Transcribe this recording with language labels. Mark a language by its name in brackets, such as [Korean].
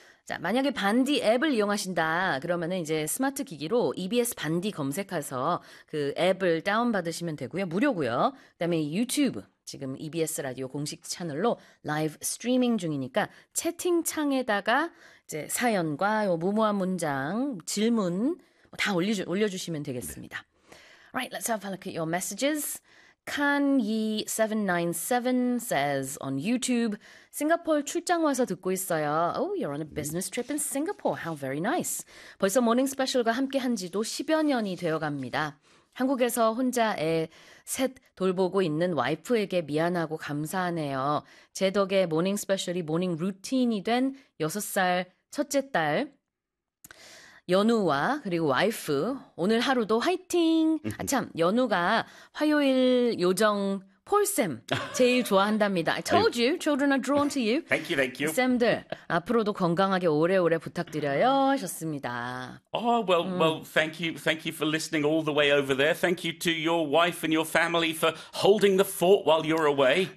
[Korean] 자, 만약에 반디 앱을 이용하신다, 그러면은 이제 스마트 기기로 EBS 반디 검색해서 그 앱을 다운받으시면 되고요. 무료고요. 그다음에 유튜브. 지금 EBS 라디오 공식 채널로 라이브 스트리밍 중이니까 채팅창에다가 이제 사연과 요 무모한 문장, 질문 다 올려주시면 되겠습니다. [English] Right, let's have a look at your messages. Kanyi797 says on YouTube, [Korean] 싱가포르 출장 와서 듣고 있어요. [English] Oh, you're on a business trip in Singapore. How very nice. [Korean] 벌써 모닝 스페셜과 함께 한 지도 10여 년이 되어 갑니다. 한국에서 혼자 애셋 돌보고 있는 와이프에게 미안하고 감사하네요. 제 덕에 모닝 스페셜이 모닝 루틴이 된 6살 첫째 딸 연우와 그리고 와이프 오늘 하루도 화이팅! 아, 참, 연우가 화요일 요정 폴쌤 제일 좋아한답니다. [English] I told you, children are drawn to you. Thank you. [Korean] 쌤들, 앞으로도 건강하게 오래오래 부탁드려요. 하셨습니다. [English] Oh, well, thank you for listening all the way over there. Thank you to your wife and your family for holding the fort while you're away.